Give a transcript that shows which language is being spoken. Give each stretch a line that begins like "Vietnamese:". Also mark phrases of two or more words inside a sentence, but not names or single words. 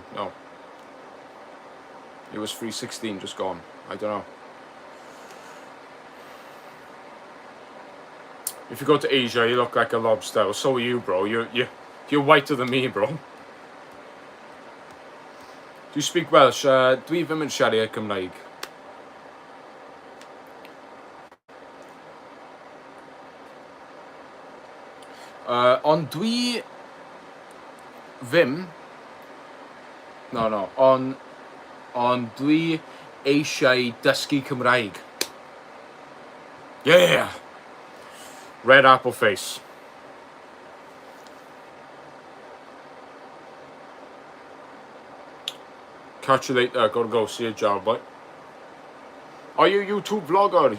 English: No. It was 316, just gone. I don't know. If you go to Asia, you look like a lobster. So are you, bro. You're whiter than me, bro. Do you speak Welsh?
Welsh: Dwi ddim yn siarad Cymraeg. Ond dwi ddim.
English: No.
Welsh: On dwi eisiau dysgu Cymraeg.
English: Yeah. Red apple face. Catch you later. Gotta go. See you, job, boy. Are you a YouTube vlogger?